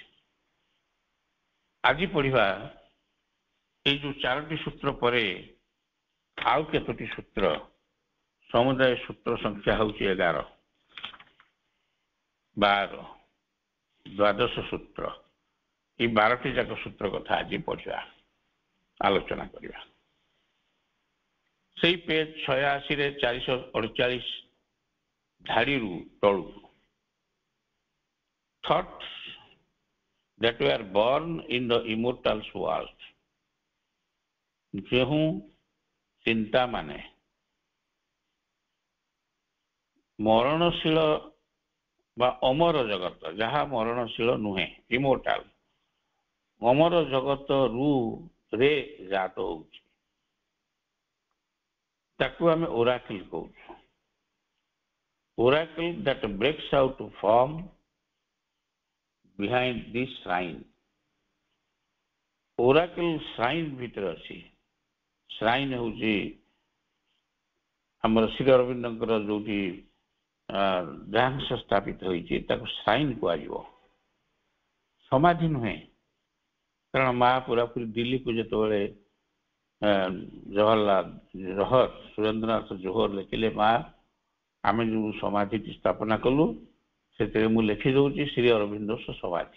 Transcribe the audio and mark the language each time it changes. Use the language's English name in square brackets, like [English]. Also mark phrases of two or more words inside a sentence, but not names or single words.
[Odia] ଆଜି ପଢ଼ିବା এই ଯେଉଁ ଚାରୋଟି ସୂତ୍ର ପରେ ଆଉ କେତୋଟି ସୂତ୍ର, ସମୁଦାୟ ସୂତ୍ର ସଂଖ୍ୟା ହେଉଛି 11, 12, ଦ୍ୱାଦଶ ସୂତ୍ର। এই 12ଟି ଯାକ ସୂତ୍ର କଥା ଆଜି ପଢ଼ିବା, ଆଲୋଚନା କରିବା। ସେଇ ପେଜ 86ରେ 448 ଧାଡ଼ିରୁ ତଳକୁ [English] thoughts that were born in the immortal world, [Odia] ଯେଉଁ ଚିନ୍ତା ମାନେ ମରଣଶୀଳ ବା ଅମର ଜଗତ, ଯାହା ମରଣଶୀଳ ନୁହେଁ, ଇମୋର୍ଟାଲ, ଅମର ଜଗତରୁ ରେ ଜାତ ହେଉଛି, ତାକୁ ଆମେ ଓରାକିଲ କହୁଛୁ। [English] ଓରାକିଲ that breaks out from behind this shrine। [Odia] ଓରାକିଲ ଶ୍ରାଇନ୍ ଭିତରେ ଅଛି। ଶ୍ରାଇନ୍ ହେଉଛି ଆମର ଶ୍ରୀ ଅରବିନ୍ଦଙ୍କର ଯୋଉଠି ଦେହାଂଶ ସ୍ଥାପିତ ହୋଇଛି, ତାକୁ ଶ୍ରାଇନ୍ କୁହାଯିବ, ସମାଧି ନୁହେଁ। କାରଣ ମା ପୁରାପୁରି ଦିଲ୍ଲୀକୁ ଯେତେବେଳେ ଜହର ସୁରେନ୍ଦ୍ରନାଥ ଜୋହର ଲେଖିଲେ, ମା ଆମେ ଯେଉଁ ସମାଧିଟି ସ୍ଥାପନା କଲୁ, ସେଥିରେ ମୁଁ ଲେଖି ଦେଉଛି ଶ୍ରୀ ଅରବିନ୍ଦ ସମାଧି।